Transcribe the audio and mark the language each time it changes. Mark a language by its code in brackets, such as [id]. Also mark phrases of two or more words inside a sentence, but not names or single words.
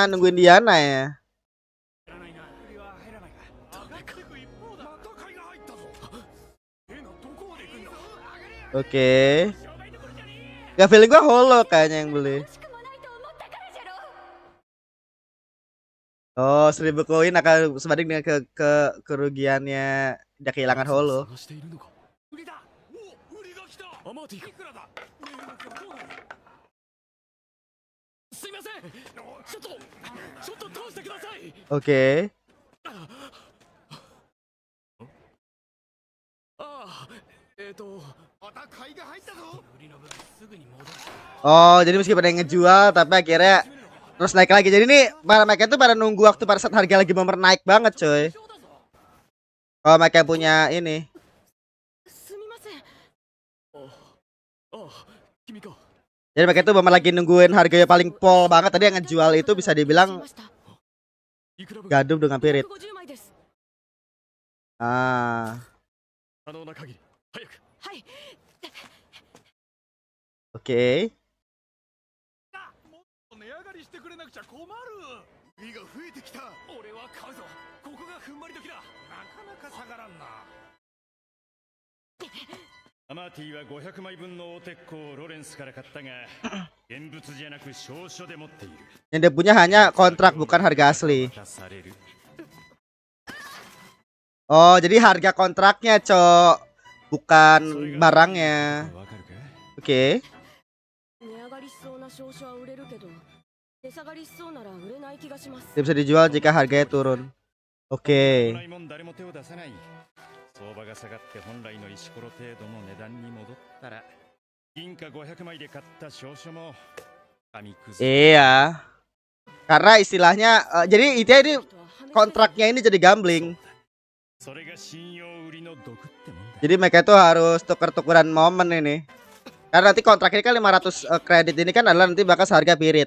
[id] Nungguin Diana ya. Oke. Gak feeling gua Holo kayaknya yang beli. Oh, 1000 koin akan sebanding dengan kerugiannya dia kehilangan Holo. [ja] アマーティか。いくらだ。値動きはどうなる。すいません。ちょっと通してください。 [id] Oke. [ja] また買いが入ったぞ。 [id] Oh, jadi meskipun ada yang ngejual tapi akhirnya terus naik lagi. Jadi ini para mereka tuh pada nunggu waktu pada saat harga lagi bener naik banget, coy. Oh, mereka punya ini. Jadi mereka tuh bener lagi nungguin harganya paling pol banget. Tadi yang ngejual itu bisa dibilang gaduh dengan pirit. Ah. Oke. [ja] 値上がりしてくれなくちゃ困る。身が増えてきた。俺は買うぞ。ここが踏ん張り時だ。なかなか下がらんな。アマーティは500枚分の大鉄鋼をロレンスから買ったが、現物じゃなく証書で持っている。 [id] Yang dia punya hanya kontrak bukan harga asli. Oh, jadi harga kontraknya, Cok. Bukan barangnya. Oke. Dia bisa dijual jika harganya turun. Oke. [ja] 相場が下がって本来の石ころ程度の値段に戻ったら銀貨500枚で買った証書も紙くず。 [id] Iya. Karena istilahnya jadi itu ini kontraknya ini jadi gambling. Jadi mereka itu harus tuker-tukeran momen ini. Karena nanti kontrak ini kan 500 kredit ini kan adalah nanti bakal seharga pirit.